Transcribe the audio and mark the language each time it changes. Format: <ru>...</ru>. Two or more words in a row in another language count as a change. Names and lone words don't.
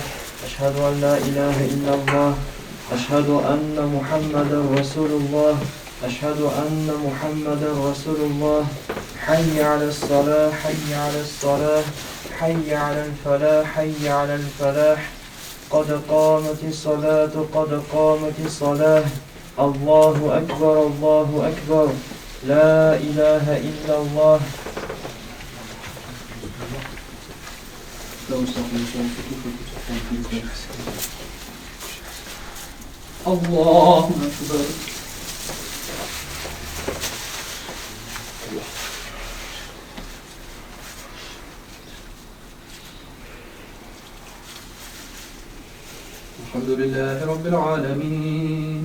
<ar>أشهد أن لا إله إلا الله. أشهد أن محمدا رسول الله. أشهد أن محمدا رسول الله. حي على الصلاة، حي على الصلاة. حي على الفلاح، حي على الفلاح. قد قامت الصلاة قد قامت الصلاة الله أكبر الله أكبر لا إله إلا الله الله أكبر الحمد لله رب العالمين</ar>